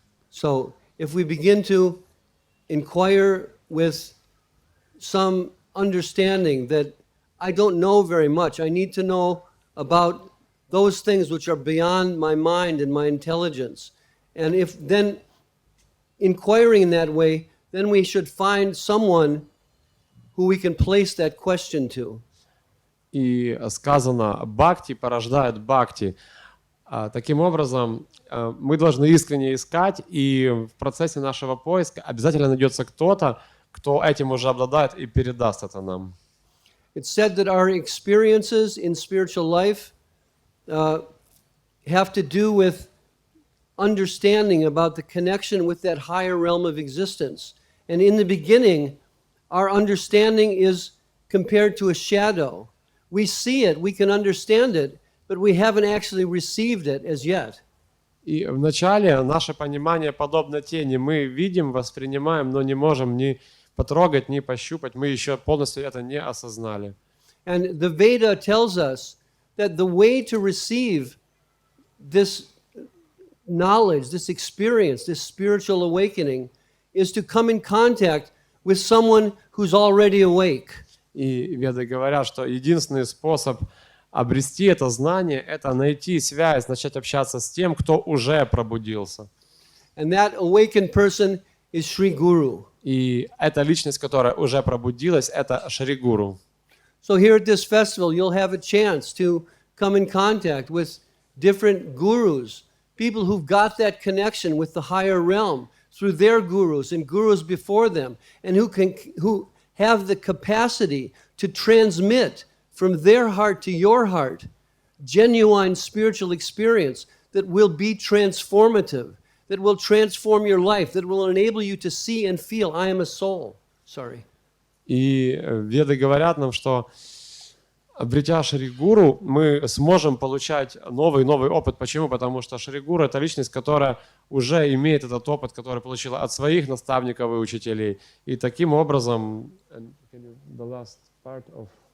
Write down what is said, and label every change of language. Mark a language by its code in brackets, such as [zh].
[en] So if we begin to inquire with some understanding that I don't know very much, I need to know about those things which are beyond my mind and my intelligence. And if then inquiring in that way, then we should find someone who we can place that question to. [ru] И сказано, бхакти порождает бхакти. Таким образом, мы должны искренне искать, и в процессе нашего поиска обязательно найдется кто-то, кто этим уже обладает и передаст это нам. [en] It's said that our experiences in spiritual life have to do with understanding about the connection with that higher realm of existence. And in the beginning, our understanding is compared to a shadow. We see it, we can understand it, but we haven't actually received it as yet. [ru] И вначале наше понимание подобно тени. Мы видим, воспринимаем, но не можем ни потрогать, ни пощупать. Мы еще полностью это не осознали. [en] And the Veda tells us that the way to receive this knowledge, this experience, this spiritual awakening is to come in contact with someone who's already awake. [ru] И веды говорят, что единственный способ обрести это знание – это найти связь, начать общаться с тем, кто уже пробудился. [en] And that awakened person is Sri Guru. [ru] И эта личность, которая уже пробудилась, это Шри Гуру. [en] So here at this festival, you'll have a chance to come in contact with different gurus, people who've got that connection with the higher realm through their gurus and gurus before them, and who have the capacity to transmit from their heart to your heart genuine spiritual experience that will be transformative, that will transform your life, that will enable you to see and feel, I am a soul. Sorry. [ru] И веды говорят нам, что обретя Шри Гуру, мы сможем получать новый опыт. Почему? Потому что Шри Гуру – это личность, которая уже имеет этот опыт, который получила от своих наставников и учителей. И таким образом, [en] the last part of